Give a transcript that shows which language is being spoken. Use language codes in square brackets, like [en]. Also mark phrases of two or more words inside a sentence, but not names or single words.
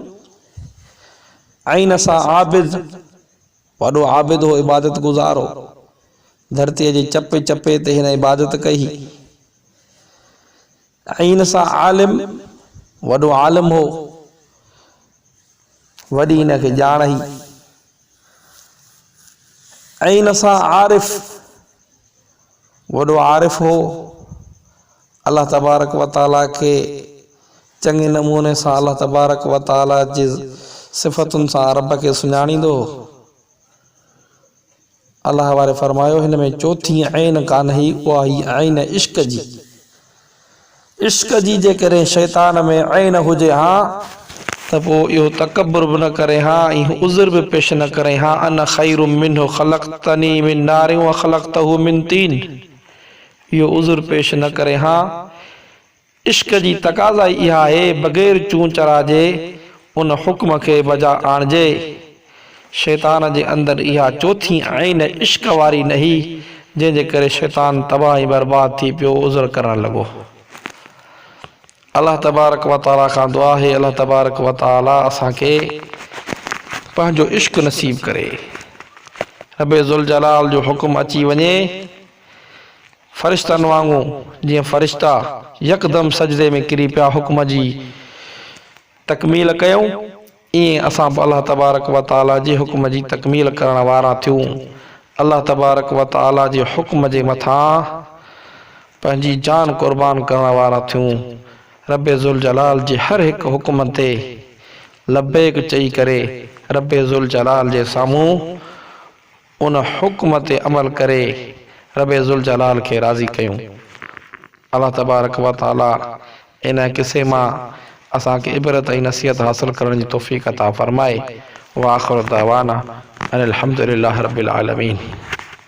[sd] आइन सां आबिद, वॾो आबिद हो, इबादत गुज़ार हो, धरतीअ जे चपे चपे ते हिन इबादत कई। आइन सां आलिम, वॾो आलिम हो, वॾी हिनखे ॼाण हुई। आइन सां आरिफ, वॾो आरिफ हो, [ar] الله تبارك وتعالى [sd] खे चङे नमूने सां [ar] الله تبارك وتعالى [sd] जी सिफ़तुनि सां रब खे सुञाणींदो। अल्लाह वारे फरमायो हिन में चौथी आइन कान हुई, उहा हुई आइन इश्क जी। इश्क जी जेकॾहिं शैतान में आइन हुजे हा त पोइ इहो तकब्बुर बि न करे हा, ऐं उज़र बि पेश न करे हा, [ar] أنا خير منه خلقتني من نار وخلقته من طين. [sd] इहो उज़र पेश न करे हा। इश्क जी तक़ाज़ा इहा आहे, बग़ैर चूं चरा जे उन हुक्म खे बजा आणिजे। शैतान जे अंदरि इहा चौथी आइन इश्क वारी न हुई, जंहिंजे करे शैतान तबाह ऐं बर्बाद थी पियो, उज़र करणु लॻो। [ar] الله تبارك وتعالى [sd] खां दुआ है, [ar] الله تبارك وتعالى [sd] असांखे पंहिंजो इश्क नसीब करे। रब्बे ज़ुल जलाल जो हुक्म अची वञे, फ़रिश्तनि वांगुरु, जीअं फ़रिश्ता यकदम सजदे में किरी पिया हुक्म जी तकमील कयूं, ईअं असां [ar] الله تبارك وتعالى [sd] जे हुक्म जी तकमील करण वारा थियूं। [ar] الله تبارك وتعالى [sd] जे हुक्म जे मथां पंहिंजी जान क़ुर्बान करण वारा थियूं। रब्बे ज़ुल जलाल जे हर हिकु हुक्म ते लब्बैक चई करे रब्बे ज़ुल जलाल जे साम्हूं उन हुक्म ते अमल करे रब्बे ज़ुल जलाल खे राज़ी कयूं। [ar] الله تبارك وتعالى [sd] इन किसे मां असांखे इबरत ऐं नसीहत हासिल करण जी तौफ़ीक़ अता फ़रमाए। [ar] وآخر دعوانا أن الحمد لله رب العالمين.